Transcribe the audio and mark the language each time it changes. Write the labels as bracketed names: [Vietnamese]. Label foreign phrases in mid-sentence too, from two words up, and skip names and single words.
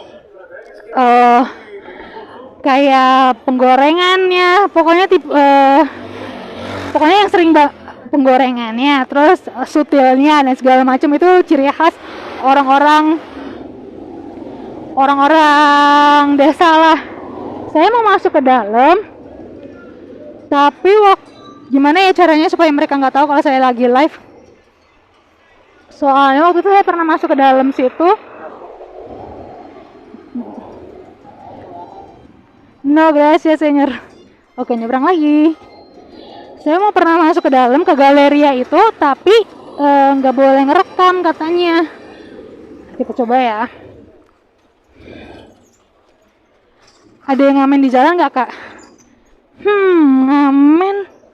[Indonesian] Kayak penggorengannya, pokoknya yang sering penggorengannya, terus sutilnya dan segala macam itu ciri khas orang-orang desa lah. Saya mau masuk ke dalam, tapi gimana ya caranya supaya mereka nggak tahu kalau saya lagi live. Soalnya waktu itu saya pernah masuk ke dalam situ. [Spanish] No gracias señor. [Indonesian] Oke, nyebrang lagi. Saya mau pernah masuk ke dalam ke Galeria itu, tapi nggak boleh ngerekam katanya. Kita coba ya. Ada yang ngamen di jalan nggak kak?